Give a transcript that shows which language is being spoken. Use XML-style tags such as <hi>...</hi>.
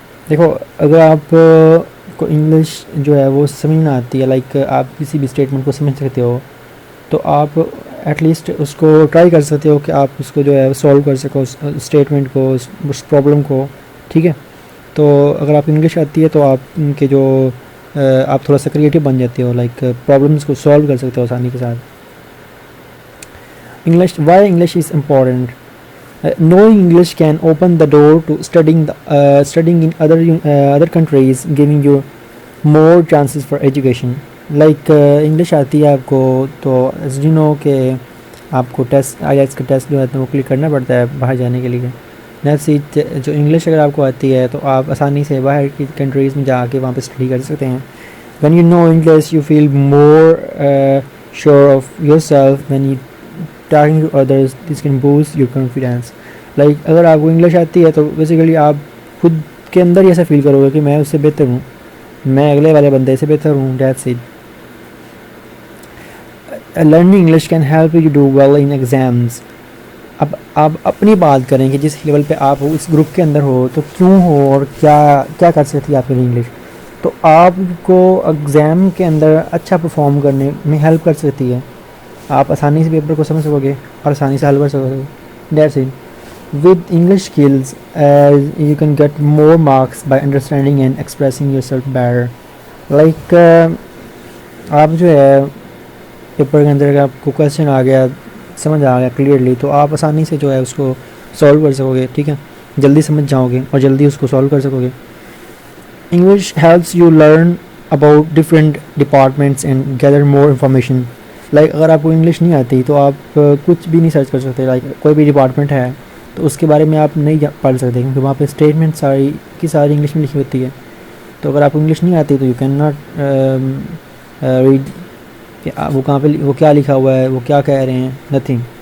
<ur>دیکھو اگر آپ کو انگلش جو ہے وہ سمجھ نہ آتی ہے, لائک آپ کسی بھی اسٹیٹمنٹ کو سمجھ سکتے ہو تو آپ ایٹ لیسٹ اس کو ٹرائی کر سکتے ہو کہ آپ اس کو جو ہے سولو کر سکو اسٹیٹمنٹ کو, اس پرابلم کو. ٹھیک ہے. تو اگر آپ انگلش آتی ہے تو آپ کے جو آپ تھوڑا سا کریٹیو بن جاتے ہو, لائک پرابلمس کو سولو کر سکتے ہو آسانی کے ساتھ.</ur> <en>English why English is important. Knowing English can open the door to studying in other countries, giving you more chances for education.</en> <ur>Like English آتی ہے آپ کو تو</ur> <en>as you know</en> <ur>کہ آپ کو ٹیسٹ IELTS کا ٹیسٹ جو ہے وہ کلک کرنا پڑتا ہے باہر جانے کے لیے.</ur> <en>That's it.</en> <ur>جو انگلش اگر آپ کو آتی ہے تو آپ آسانی سے باہر کی کنٹریز میں جا کے وہاں پہ اسٹڈی کر سکتے ہیں.</ur> <en>When you know English you feel more sure of yourself when you talking to others. This can boost your confidence.</en> <ur>Like اگر آپ کو انگلش آتی ہے تو بیسیکلی آپ خود کے اندر ہی ایسا فیل کرو گے کہ میں اس سے بہتر ہوں, میں اگلے والے بندے سے بہتر ہوں.</ur> <en>That's it. Learning English can help you do well in exams.</en> <ur>اب آپ اپنی بات کریں کہ جس لیول پہ آپ اس گروپ کے اندر ہو تو کیوں ہو اور کیا کر سکتی ہے آپ کے لیے انگلش, تو آپ کو ایگزام کے اندر اچھا پرفارم کرنے میں ہیلپ کر سکتی ہے. آپ آسانی سے پیپر کو سمجھ سکو گے اور آسانی سے حل کر سکو گے.</ur> <en>That's it. With English skills, you can get more marks by understanding and expressing yourself better.</en> <ur>Like آپ جو ہے پیپر کے اندر اگر آپ کو کویشچن آ گیا, سمجھ آ گیا کلیئرلی, تو آپ آسانی سے جو ہے اس کو سولو کر سکو گے. ٹھیک ہے. جلدی سمجھ جاؤ گے اور جلدی اس کو سولو کر سکو گے.</ur> <en>English helps you learn about different departments and gather more information.</en> <ur>Like اگر آپ کو انگلش نہیں آتی تو آپ کچھ بھی نہیں سرچ کر سکتے. لائک کوئی بھی ڈپارٹمنٹ ہے تو اس کے بارے میں آپ نہیں پڑھ سکتے کیونکہ وہاں پہ اسٹیٹمنٹ ساری انگلش میں لکھی ہوتی ہے. تو اگر آپ کو انگلش نہیں آتی تو</ur> <en>you can not read</en> <ur>کہ وہ کہاں پہ وہ کیا لکھا ہوا ہے, وہ کیا کہہ رہے ہیں, نتھنگ.</ur>